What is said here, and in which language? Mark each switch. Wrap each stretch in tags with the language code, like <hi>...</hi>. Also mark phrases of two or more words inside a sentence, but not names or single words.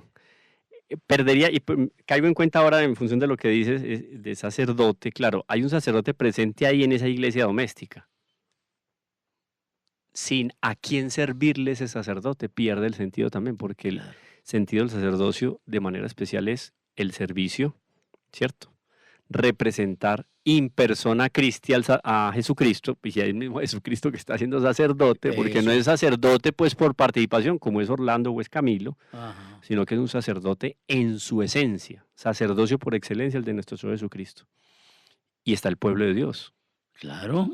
<es>Perdería, y caigo en cuenta ahora en función de lo que dices de sacerdote, claro, hay un sacerdote presente ahí en esa iglesia doméstica. Sin a quién servirle ese sacerdote, pierde el sentido también, porque el sentido del sacerdocio de manera especial es el servicio, ¿cierto? Representar</es> <la>in persona Christi</la> <es>a Jesucristo, y es el mismo Jesucristo que está siendo sacerdote, porque no es sacerdote pues por participación, como es Orlando o es Camilo, sino que es un sacerdote en su esencia, sacerdocio por excelencia el de nuestro Señor Jesucristo. Y está el pueblo de Dios. Claro.</es>